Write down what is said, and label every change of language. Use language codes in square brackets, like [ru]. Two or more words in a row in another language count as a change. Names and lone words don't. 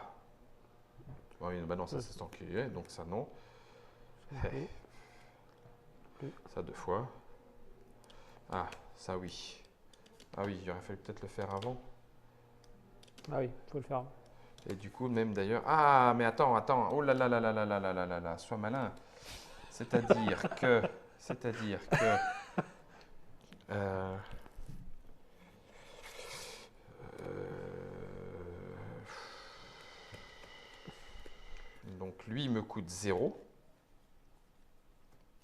[fr] Oui, bah non, ça, c'est cet enculé, donc ça, non. Oui. Ça 2 fois. Ah, ça oui. Ah oui, il aurait fallu peut-être le faire avant. Ah oui, faut le faire. Et du coup, même d'ailleurs... Ah, mais attends. Oh là là là là là là là là là là. Sois malin. C'est-à-dire que... donc lui, il me coûte 0. Non?